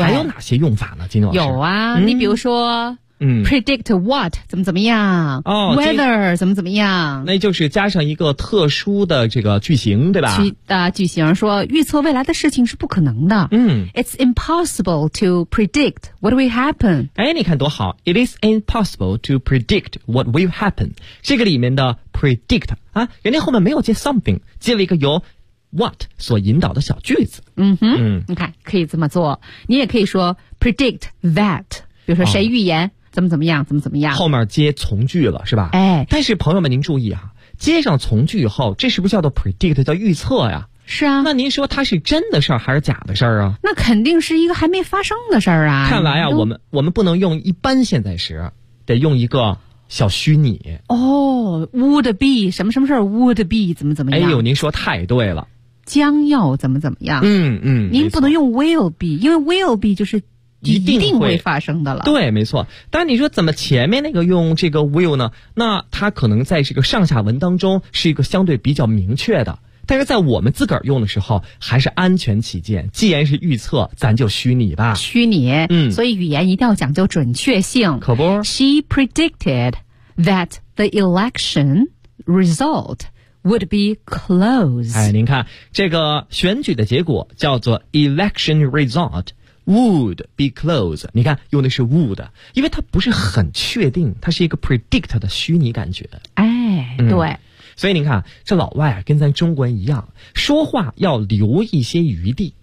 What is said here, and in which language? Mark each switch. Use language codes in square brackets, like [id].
[zh] 还有哪些用法呢？金老师，有啊，你比如说。 [en] Predict what [zh] 怎么怎么样、哦、 Weather 怎么怎么样，那就是加上一个特殊的这个句型，对吧？句型说预测未来的事情是不可能的。嗯， [en] It's impossible to predict what will happen。 [zh] 哎，你看多好， [en] It is impossible to predict what will happen。 [zh] 这个里面的 predict 啊，人家后面没有接 something， 接了一个由What 所引导的小句子。嗯哼，你看可以这么做，你也可以说 [en] predict that， [zh] 比如说谁预言、怎么怎么样，怎么怎么样，后面接从句了，是吧？哎，但是朋友们您注意啊，接上从句以后，这是不是叫做 predict， 叫预测呀？是啊，那您说它是真的事儿还是假的事儿啊？那肯定是一个还没发生的事儿啊。看来啊，我们不能用一般现在时，得用一个小虚拟。哦， [en] would be [zh] 什么什么事儿， would be 怎么怎么样。哎呦，您说太对了，将要怎么怎么样。嗯嗯，您不能用 [en] will be， [zh] 因为 will be 就是一定会发生的了。对，没错。但你说怎么前面那个用这个 will 呢？那它可能在这个上下文当中是一个相对比较明确的，但是在我们自个儿用的时候还是安全起见，既然是预测咱就虚拟吧。虚拟，所以语言一定要讲究准确性。可不， [en] She predicted that the election result would be close。 [zh] 哎，您看这个选举的结果叫做 [en] election resultwould be close， [zh] 你看用的是 would， 因为它不是很确定，它是一个 predict 的虚拟感觉。哎，对，所以您看这老外啊，跟咱中国人一样，说话要留一些余地。